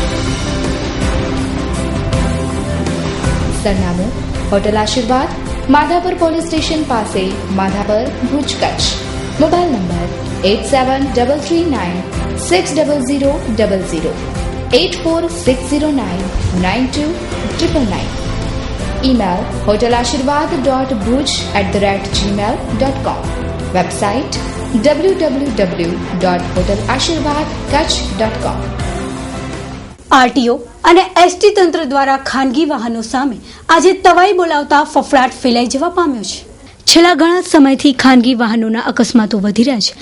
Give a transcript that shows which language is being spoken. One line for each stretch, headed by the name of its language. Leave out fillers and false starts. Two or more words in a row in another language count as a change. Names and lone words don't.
Gujarati: સરનામું: હોટલ આશીર્વાદ, માધાપર પોલીસ સ્ટેશન પાસે, માધાપર, ભુજ, કચ્છ.
English: mobile number 8733960000, 8460999299.
Gujarati: ઈમેલ hotelashirwad.bhuj@gmail.com. વેબસાઇટ www.hotelashirwadkutch.com. આરટીઓ અને એસટી તંત્ર દ્વારા ખાનગી વાહનો સામે આજે તવાઈ બોલાવતા ફફડાટ ફેલાઈ જવા પામ્યો છે. છેલ્લા ઘણા સમયથી ખાનગી વાહનોના અકસ્માતો વધી રહ્યા છે.